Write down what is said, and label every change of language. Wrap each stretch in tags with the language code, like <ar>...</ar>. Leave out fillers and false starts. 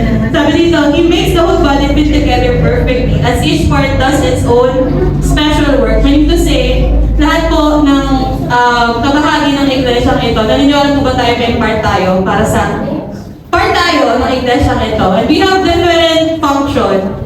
<en>Sabi dito, He makes the whole body fit together perfectly as each part does its own special work. Meaning to say,</en> <tl>lahat po ng kabahagi ng iglesyang ito, naniniwala po ba tayo may part tayo para sa part tayo ng iglesyang ito?</tl> <en>And we have different function.</en>